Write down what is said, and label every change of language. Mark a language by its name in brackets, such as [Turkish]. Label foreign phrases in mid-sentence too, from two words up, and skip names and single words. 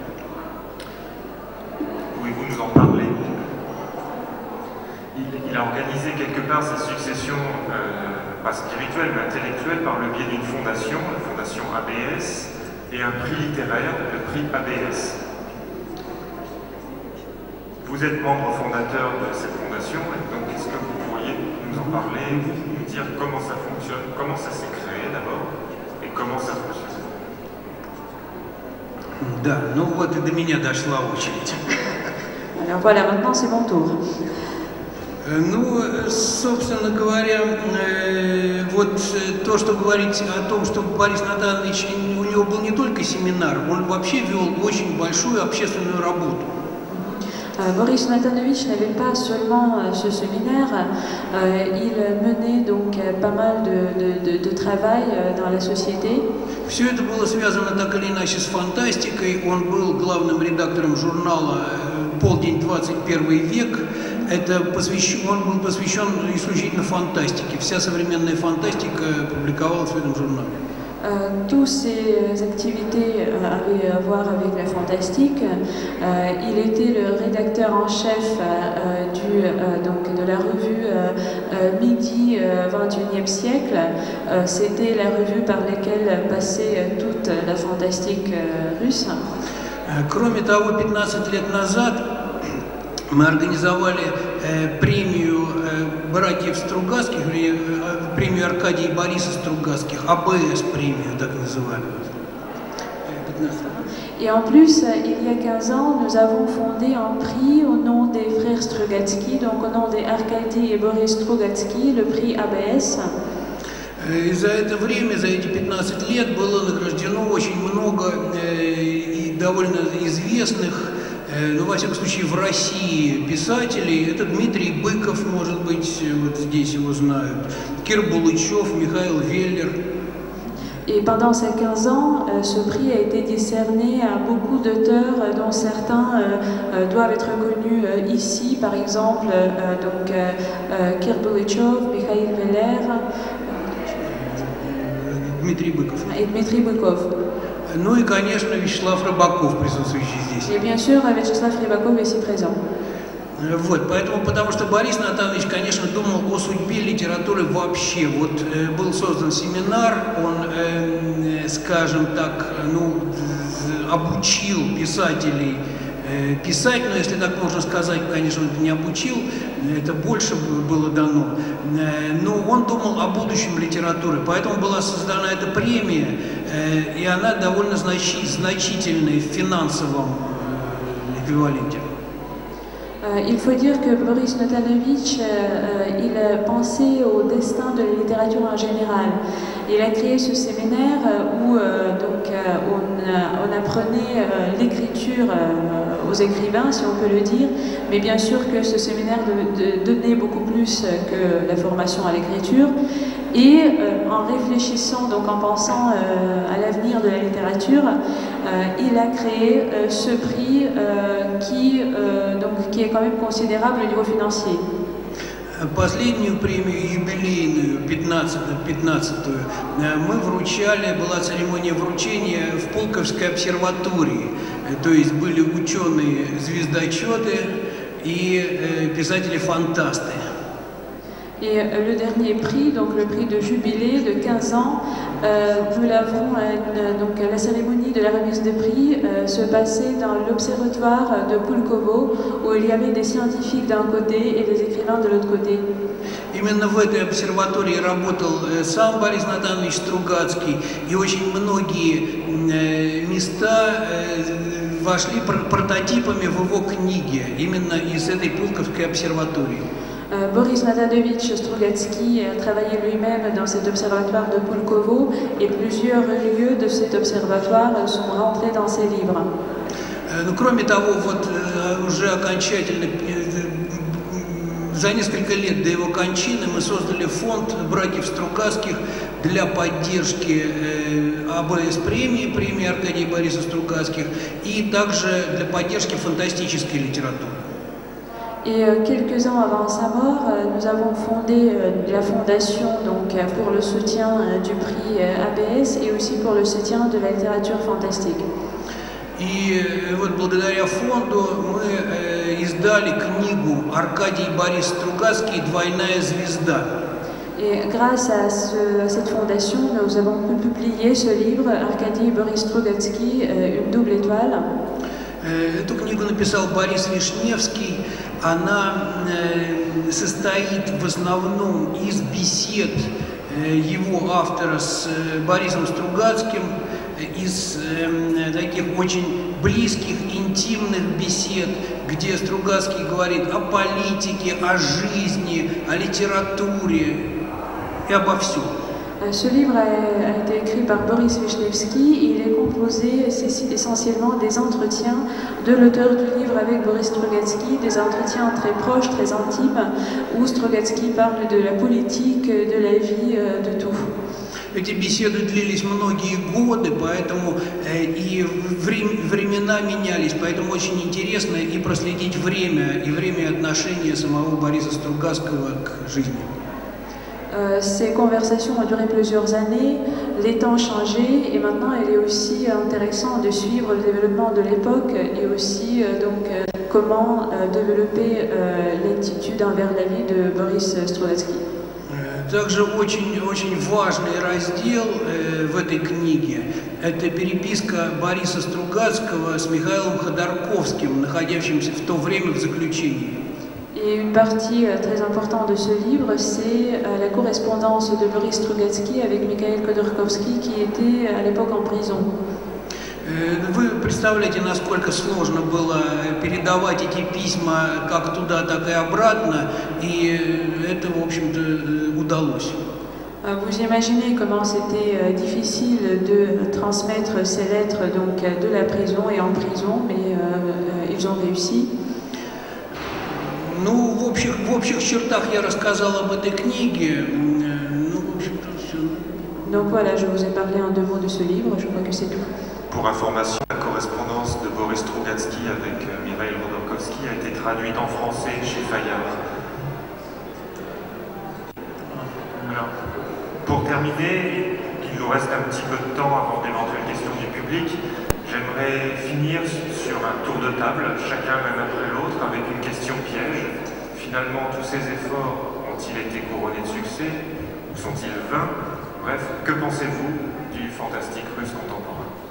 [French] Pouvez-vous nous en parler? Il a organisé quelque part sa succession, pas spirituelle mais intellectuelle, par le biais d'une fondation, la fondation ABS, et un prix littéraire, le prix ABS. Vous êtes membre fondateur de cette fondation, et donc est-ce que vous pourriez nous en parler, nous dire comment ça fonctionne, comment ça s'est créé d'abord, et comment ça fonctionne? [Russian] Да, ну вот и до меня дошла очередь. [French] Alors voilà, maintenant c'est mon tour. [Russian] Ну, собственно говоря, вот то, что говорить о том, что Борис Натанович, у него был не только семинар, он вообще вел очень большую общественную работу. [French] Boris Natanovich n'avait pas seulement ce séminaire, il menait donc pas mal de travail dans la société. [Russian] Все это было связано так или иначе с фантастикой. Он был главным редактором журнала «Полдень, 21 век». Он был посвящен исключительно фантастике. Вся современная фантастика публиковалась в этом журнале. [French] Toutes ces activités avaient à voir avec la fantastique. Il était le rédacteur en chef de la revue Midi 21e siècle. C'était la revue par laquelle passait toute la fantastique russe. [Russian] Кроме того, 15 лет назад мы организовали премию братьев Стругацких, премию Аркадия и Бориса Стругацких, АБС премию, так называемую. [French] Et en plus, il y a 15 ans, nous avons fondé un prix au nom des frères Strugatsky, donc au nom des Arkady et Boris Strugatsky, le prix ABS. [Russian] И за это время, за эти 15 лет было награждено очень много и довольно известных, ну, во всяком случае, в России писателей. Это Дмитрий Быков, может быть, вот здесь его знают, Кир Булычев, Михаил Веллер. [French] Et pendant ces 15 ans, ce prix a été décerné à beaucoup d'auteurs, dont certains doivent être connus ici, par exemple, Kir Bulычев, Mikhail Veller et Dmitry Bыкov. [Russian] Ну и, конечно, Вячеслав Рыбаков, присутствующий здесь. [French] Et bien sûr, Вячеслав Рыбаков ici présent. [Russian] Вот, потому что Борис Натанович, конечно, думал о судьбе литературы вообще. Вот был создан семинар, он, скажем так, ну, обучил писателей писать, но если так можно сказать, конечно, он это не обучил, это больше было дано. Но он думал о будущем литературы, поэтому была создана эта премия, и она довольно значительная в финансовом эквиваленте. [French] Il faut dire que Boris Natanovich, il pensait au destin de la littérature en général. Il a créé ce séminaire où on apprenait l'écriture aux écrivains, si on peut le dire, mais bien sûr que ce séminaire donnait beaucoup plus que la formation à l'écriture. Et en réfléchissant, donc en pensant à l'avenir de la littérature, il a créé ce prix qui est quand même considérable au niveau financier. [Russian] Последнюю премию, юбилейную, 15-ю, мы вручали, была церемония вручения в Пулковской обсерватории. То есть были ученые-звездочеты и писатели-фантасты. [French] Et le dernier prix, donc le prix de jubilé de 15 ans, nous l'avons, donc la cérémonie de la remise des prix se passait dans l'observatoire de Pulkovo, où il y avait des scientifiques d'un côté et des écrivains de l'autre côté. [Russian] Именно в этой обсерватории работал сам Борис Натанович Стругацкий, и очень многие места вошли прототипами в его книге, именно из этой Пулковской обсерватории. [French] Boris Natanovich Strugatsky a travaillé lui-même dans cet observatoire de Pulkovo et plusieurs lieux de cet observatoire sont rentrés dans ses livres. [Russian] Кроме того, вот уже окончательно, за несколько лет до его кончины мы создали фонд братьев Стругацких для поддержки АБС-премии, премии Аркадия и Бориса Стругацких, и также для поддержки фантастической литературы. [French] Et quelques ans avant sa mort, nous avons fondé la fondation donc, pour le soutien du prix ABS et aussi pour le soutien de la littérature fantastique. [Russian] И вот благодаря фонду мы издали книгу «Аркадий и Борис Стругацкий. Двойная звезда». [French] Et grâce à cette fondation, nous avons pu publier ce livre «Аркадий и Борис Стругацкий. Une double étoile». [Russian] Эту книгу написал Борис Вишневский. Она состоит в основном из бесед его автора с Борисом Стругацким, из таких очень близких, интимных бесед, где Стругацкий говорит о политике, о жизни, о литературе и обо всем. [French] Ce livre a été écrit par Boris Vishnievsky. Il est composé essentiellement des entretiens de l'auteur du livre avec Boris Strugatsky, des entretiens très proches, très intimes, où Strugatsky parle de la politique, de la vie, de tout. [Russian] Эти беседы длились многие годы, поэтому и времена менялись, поэтому очень интересно и проследить время и отношения самого Бориса Стругацкого к жизни. [French] Ces conversations ont duré plusieurs années, les temps ont changé et maintenant il est aussi intéressant de suivre le développement de l'époque et aussi comment développer l'attitude envers la vie de Boris Strugatsky. [Russian] Также очень важный раздел в этой книге – это переписка Бориса Стругацкого с Михаилом Ходорковским, находящимся в то время в заключении. [French] Et une partie très importante de ce livre, c'est la correspondance de Boris Strugatsky avec Mikhail Khodorkovsky, qui était à l'époque en prison. [Russian] Вы представляете, насколько сложно было передавать эти письма как туда, так и обратно, и это, в общем-то, удалось. [French] Vous imaginez comment c'était difficile de transmettre ces lettres donc, de la prison et en prison, mais ils ont réussi. [Russian] Ну, в общих чертах я рассказал об этой книге. Ну, в общем-то, все. [French] Donc voilà, je vous ai parlé en 2 mots de ce livre, je crois que c'est tout. Pour information, la correspondance de Boris Strugatsky avec Mikhail Khodorkovsky a été traduite en français chez Fayard. Alors, pour terminer, il nous reste un petit peu de temps avant d'éventuelles questions du public. J'aimerais finir sur un tour de table, chacun l'un après l'autre, avec une question piège. Finalement, tous ces efforts ont-ils été couronnés de succès ou sont-ils vains? Bref, que pensez-vous du fantastique russe contemporain?